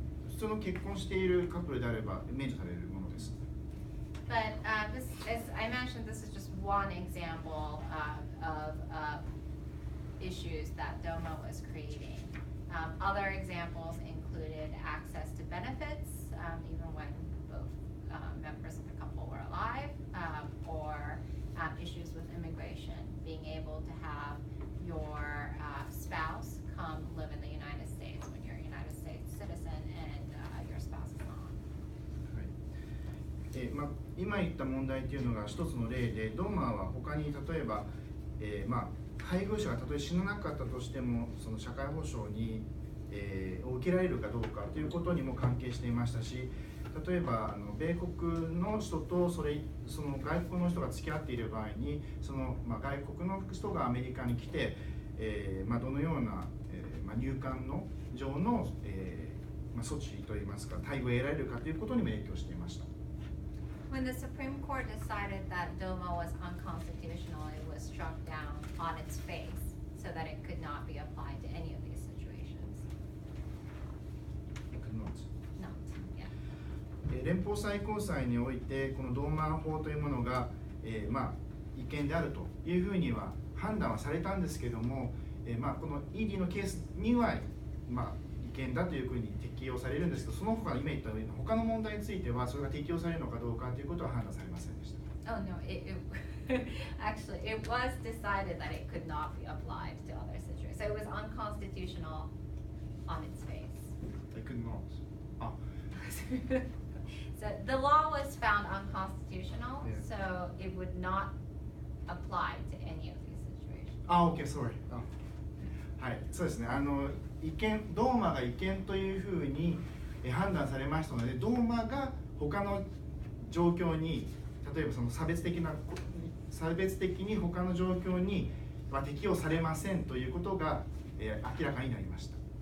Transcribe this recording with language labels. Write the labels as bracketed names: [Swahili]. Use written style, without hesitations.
[Japanese] 普通の結婚しているカップルであれば免除されるものです。 [English] But this, as I mentioned, this is just one example of issues that DOMA was creating. Other examples included access to benefits, even when both members of the couple were alive, or issues with immigration, being able to have your spouse come live in the United States when you're a United States citizen and your spouse is not. [Japanese] 今言った問題というのが一つの例で、ドーマーは他に例えば、配偶者がたとえ死ななかったとしても、その社会保障に、を受けられるかどうかということにも関係していましたし、例えば米国の人とその外国の人が付き合っている場合にその、外国の人がアメリカに来て、どのような、入管の上の、措置といいますか待遇を得られるかということにも影響していました。 [English] When the Supreme Court decided that DOMA was unconstitutional, it was struck down on its face so that it could not be applied to any of these situations. It could not. Not, yeah. [Japanese] 連邦最高裁においてこのドーマー法というものが、違憲であるというふうには判断はされたんですけども、この ED のケースには、違憲だというふうに適用されるんですけど、その他今言ったように他の問題についてはそれが適用されるのかどうかということは判断されませんでした。 [English] Oh no, actually it was decided that it could not be applied to other situations. So it was unconstitutional on its face. It could not. So the law was found unconstitutional, Yeah. so it would not apply to any of these situations. OK, sorry. [Japanese] はい、そうですね。ドーマが違憲というふうに判断されましたので、ドーマが他の状況に、例えばその差別的に他の状況には適用されませんということが、明らかになりました。